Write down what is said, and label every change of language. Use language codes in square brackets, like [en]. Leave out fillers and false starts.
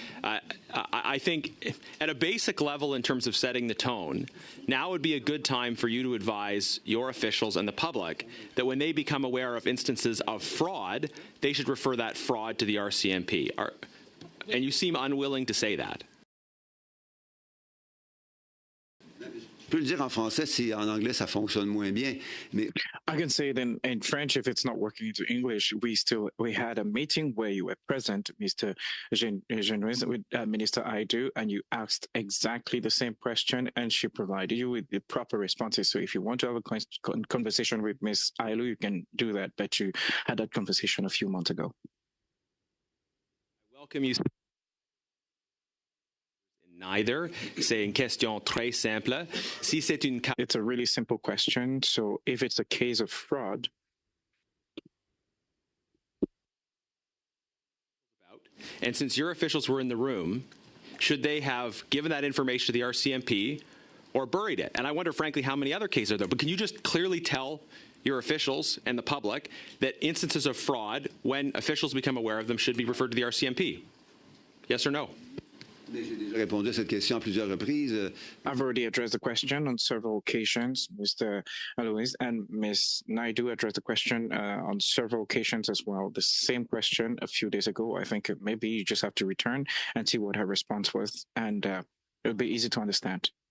[en] I think at a basic level in terms of setting the tone, now would be a good time for you to advise your officials and the public that when they become aware of instances of fraud, they should refer that fraud to the RCMP. And you seem unwilling to say that. [fr] Je peux le dire en français si en anglais ça fonctionne moins bien, mais [en] I can say it in French if it's not working into English. We had a meeting where you were present, Mr. Genois, with Minister Aidu, and you asked exactly the same question, and she provided you with the proper responses. So if you want to have a conversation with Ms. Ailu, you can do that. But you had that conversation a few months ago. I welcome you. Neither. [fr] C'est une question très simple. Si c'est une [en] It's a really simple question. So if it's a case of fraud, and since your officials were in the room, should they have given that information to the RCMP or buried it? And I wonder, frankly, how many other cases are there? But can you just clearly tell your officials and the public that instances of fraud, when officials become aware of them, should be referred to the RCMP? Yes or no? [fr] j'ai déjà répondu à cette question à plusieurs reprises. [en] I've already addressed the question on several occasions, Mr. Alois, and Ms. Naidu addressed the question on several occasions as well. The same question a few days ago. I think maybe you just have to return and see what her response was, and it'll be easy to understand.